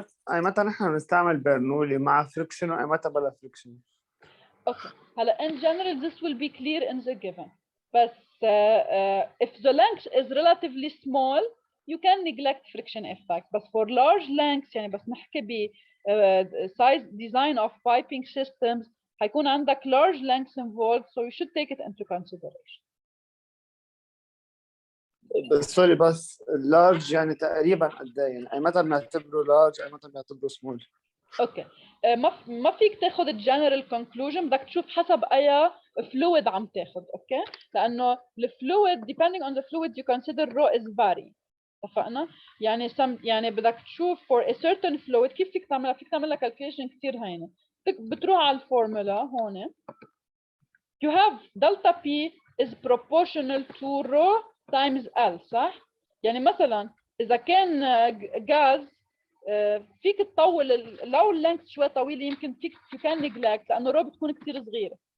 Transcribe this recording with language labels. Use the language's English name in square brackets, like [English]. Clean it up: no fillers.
[Arabic] أي متى نحن نستعمل برنولي مع فريكشن وأي متى بلا فريكشن؟ [English] Okay. In general, this will be clear in the given. But if the length is relatively small, you can neglect friction effect. But for large lengths, [Arabic] يعني بس نحكي ب [English] size design of piping systems, [Arabic] هيكون عندك [English] large lengths involved, so you should take it into consideration. [Arabic] بس سوري، بس اللارج يعني تقريبا قد ايه؟ يعني اي متى بنعتبره لارج اي متى بنعتبره سمول؟ اوكي. ما فيك تاخذ الجنرال كونكلوجن، بدك تشوف حسب اي فلويد عم تاخذ. اوكي، لانه الفلويد [English] depending on the fluid you consider rho is varying. [Arabic] اتفقنا؟ يعني بدك تشوف [English] for a certain fluid [Arabic] كيف فيك تعملها. فيك تعملها كالكوليشن كثير هينه. بتروح على الفورمولا هون. [English] You have delta P is proportional to rho times L، [Arabic] صح؟ يعني مثلا إذا كان غاز فيك تطول لو اللينث شوي طويل، يمكن فيك [English] you can neglect [Arabic] لأنه رho بتكون كثير صغيرة.